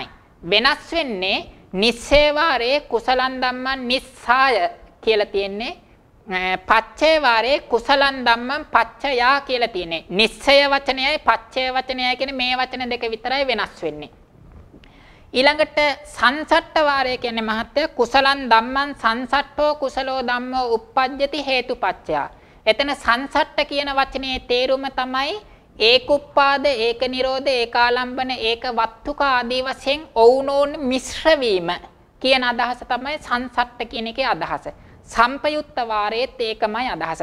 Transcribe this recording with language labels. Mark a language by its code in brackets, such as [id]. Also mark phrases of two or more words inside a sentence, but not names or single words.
[si] වෙනස් වෙන්නේ නිස්සය වාරයේ [pi] කුසලං ධම්මං නිස්සාය [si] කියලා තියෙන්නේ. පච්චය වාරයේ [pi] කුසලං ධම්මං පච්චයා [si] කියලා තියෙන්නේ. නිස්සය වචනයයි පච්චය වචනයයි කියන මේ වචන දෙක විතරයි වෙනස් වෙන්නේ. ඊළඟට සංසට්ඨ වාරය කියන්නේ මහත්ය [pi] කුසලං ධම්මං සංසට්ඨෝ කුසලෝ ධම්මෝ uppajjati හේතුපච්චයා. [si] එතන සංසට්ඨ කියන වචනේ තේරුම තමයි ඒකුප්පාද, ඒක නිරෝධ, ඒකාලම්බන, ඒක වත්තුක ආදී වශයෙන් ඔවුනෝන් මිශ්‍ර වීම කියන අදහස තමයි සංසට්ඨ කියන එකේ අදහස. සම්පයුත්ත වාරයේත් ඒකමයි අදහස.